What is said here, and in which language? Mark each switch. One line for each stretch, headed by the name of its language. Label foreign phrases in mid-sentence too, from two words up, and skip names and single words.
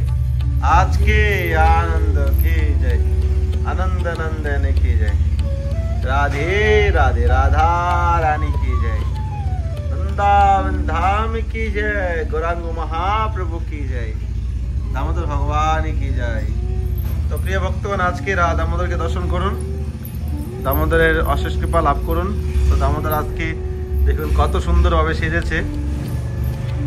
Hindi: आज के आनंद की जय, आनंद नंदन की जय। राधे राधे। राधा रानी की जय, वृंदावन धाम की जय, गौरांग महाप्रभु की जय, दामोदर भगवान की जय। तो प्रिय भक्तगण, आज के दामोदर के दर्शन
Bangla: করুন, দামোদরের অশেষ কৃপা লাভ করুন। তো দামোদর আজকে দেখুন কত সুন্দরভাবে সেজেছে।